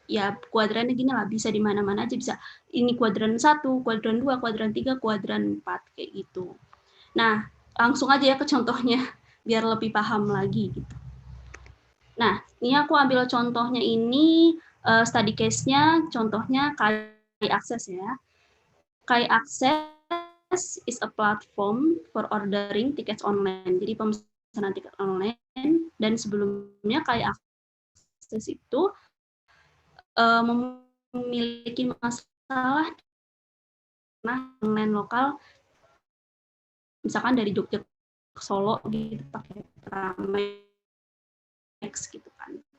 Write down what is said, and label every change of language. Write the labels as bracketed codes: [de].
[id] Ya kuadrannya gini lah, bisa di mana-mana aja, bisa ini kuadran 1, kuadran 2, kuadran 3, kuadran 4 kayak gitu. Nah, langsung aja ya ke contohnya biar lebih paham lagi gitu. Nah, ini aku ambil contohnya ini study case-nya, contohnya KAI Access ya. [en] KAI Access is a platform for ordering tickets online. [id] Jadi pemesanan tiket online, dan sebelumnya KAI Access itu memiliki masalah online lokal, misalkan dari Jogja ke Solo gitu pakai Pramex gitu kan.